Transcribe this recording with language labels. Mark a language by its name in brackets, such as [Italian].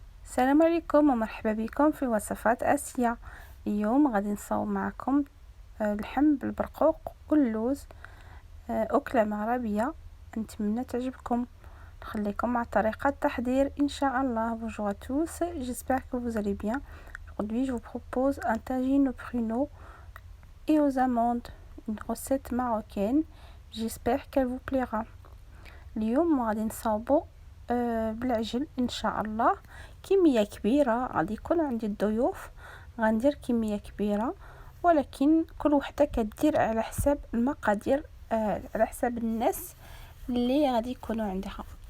[Arabic] السلام عليكم ومرحبا بكم في وصفات آسيا. اليوم غادي نصاوب معكم اللحم بالبرقوق واللوز، أكلة مغربية نتمنى تعجبكم. نخليكم مع طريقة التحضير إن شاء الله. [French] Bonjour à tous, j'espère que vous allez bien. Aujourd'hui je vous propose un tagine aux pruneaux et aux amandes, une recette marocaine. J'espère qu'elle vous plaira. [Arabic] اليوم غادي نصاوبو بالعجل ان شاء الله. كميه كبيره، غادي يكون عندي الضيوف، غندير كميه كبيره، ولكن كل وحده كدير على حساب المقادير، على حساب الناس اللي غادي يكونوا عندها.